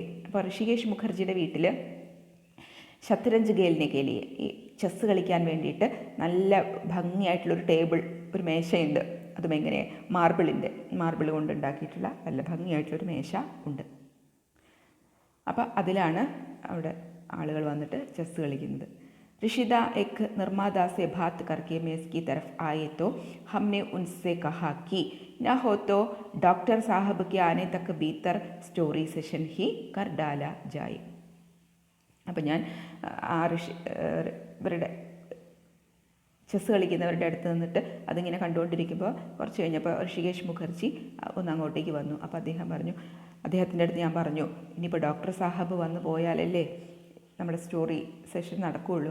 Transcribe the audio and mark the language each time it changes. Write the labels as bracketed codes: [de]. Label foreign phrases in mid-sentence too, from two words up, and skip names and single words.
[ml] അപ്പോൾ ഋഷികേഷ് മുഖർജിയുടെ വീട്ടിൽ [hi] शतरंज खेलने के लिए, [ml] ഈ ചെസ്സ് കളിക്കാൻ വേണ്ടിയിട്ട് നല്ല ഭംഗിയായിട്ടുള്ളൊരു ടേബിൾ, ഒരു മേശയുണ്ട്. അതും എങ്ങനെ, മാർബിൾ കൊണ്ടുണ്ടാക്കിയിട്ടുള്ള നല്ല ഭംഗിയായിട്ടുള്ളൊരു മേശ ഉണ്ട്. അപ്പോൾ അതിലാണ് അവിടെ ആളുകൾ വന്നിട്ട് ചെസ്സ് കളിക്കുന്നത്. [hi] ऋषिदा एक निर्माता से बात करके मेज़ की तरफ आए तो हमने उनसे कहा कि न हो तो डॉक्टर साहब के आने तक भीतर [en] story session [hi] ही कर डाला जाए. [ml] അപ്പം ഞാൻ ഇവരുടെ ചെസ്സ് കളിക്കുന്നവരുടെ അടുത്ത് നിന്നിട്ട് അതിങ്ങനെ കണ്ടുകൊണ്ടിരിക്കുമ്പോൾ കുറച്ച് കഴിഞ്ഞപ്പോൾ ഋഷികേഷ് മുഖർജി ഒന്ന് അങ്ങോട്ടേക്ക് വന്നു. അപ്പോൾ അദ്ദേഹത്തിൻ്റെ അടുത്ത് ഞാൻ പറഞ്ഞു, ഇനിയിപ്പോൾ ഡോക്ടർ സാഹബ് വന്നു പോയാലല്ലേ നമ്മുടെ [en] story session [ml] നടക്കുകയുള്ളൂ.